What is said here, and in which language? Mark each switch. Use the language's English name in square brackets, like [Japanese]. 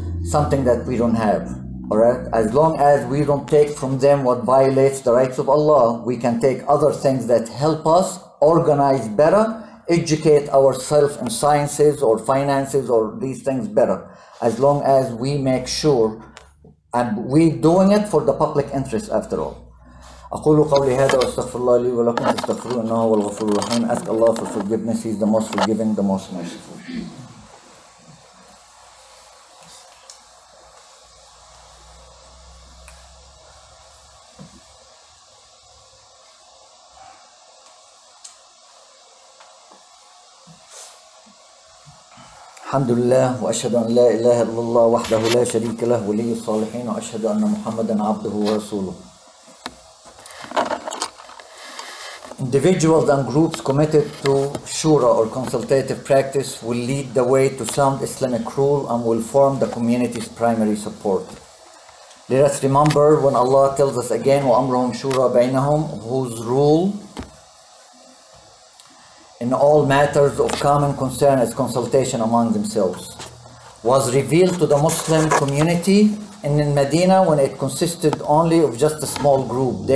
[English] Something that we don't have. Alright, as long as we don't take from them what violates the rights of Allah, we can take other things that help us organize better, educate ourselves in sciences or finances or these things better, as long as we make sure And we're doing it for the public interest after all. [Arabic] أقول قولي هذا وأستغفر الله لي ولكم فاستغفروه إنه هو الغفور الرحيم. [English] Ask Allah for forgiveness. He is the most forgiving, the most merciful. [Arabic] الحمد لله وأشهد أن لا إله إلا الله وحده لا شريك له ولي الصالحين وأشهد أن محمدا عبده ورسوله. [English] Individuals and groups committed to Shura or consultative practice will lead the way to sound Islamic rule and will form the community's primary support. Let us remember when Allah tells us again, [Arabic] وَأَمْرُهُمْ شُورَى بَيْنَهُمْ, [English] whose rule in all matters of common concern as consultation among themselves, was revealed to the Muslim community in Medina when it consisted only of just a small group.